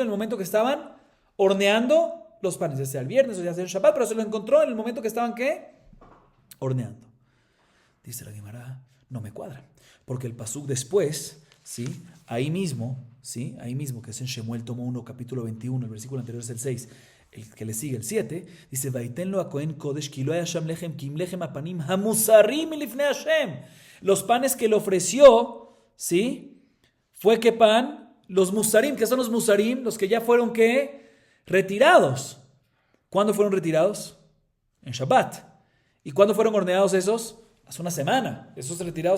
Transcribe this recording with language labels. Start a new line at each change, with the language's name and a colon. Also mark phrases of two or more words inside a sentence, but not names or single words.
Spanish: En el momento que estaban horneando los panes, ya sea el viernes o ya sea el Shabbat, pero se lo encontró en el momento que estaban, ¿qué? Horneando. Dice la Gemara, no me cuadra. Porque el pasuk después, ¿sí? Ahí mismo, que es en Shemuel tomo 1, capítulo 21, el versículo anterior es el 6, el que le sigue el 7, dice,
Hebrew: ויתן לו הכהן קדש כי לא היה שם לחם כי אם לחם הפנים המוסרים מלפני השם.
Spanish: Los panes que le ofreció, ¿sí? Fue que pan, los musarim, ¿qué son los musarim? Los que ya fueron, ¿qué? Retirados. ¿Cuándo fueron retirados? En Shabbat. ¿Y cuándo fueron horneados esos? Hace una semana. Esos retirados.